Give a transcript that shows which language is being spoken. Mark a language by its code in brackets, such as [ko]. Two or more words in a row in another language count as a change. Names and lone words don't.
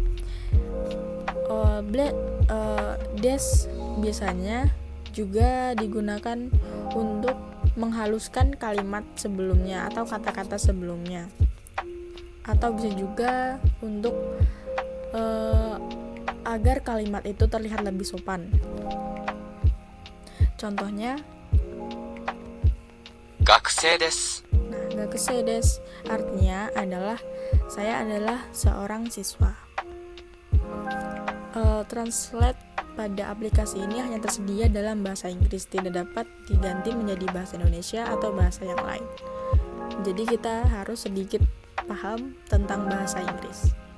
[id] Des biasanya juga digunakan untuk menghaluskan kalimat sebelumnya atau kata-kata sebelumnya, atau bisa juga untuk agar kalimat itu terlihat lebih sopan. Contohnya [ja] 学生です. [id] Nah, [ja] 学生です [id] artinya adalah saya adalah seorang siswa. Translate pada aplikasi ini hanya tersedia dalam bahasa Inggris, tidak dapat diganti menjadi bahasa Indonesia atau bahasa yang lain. Jadi kita harus sedikit paham tentang bahasa Inggris.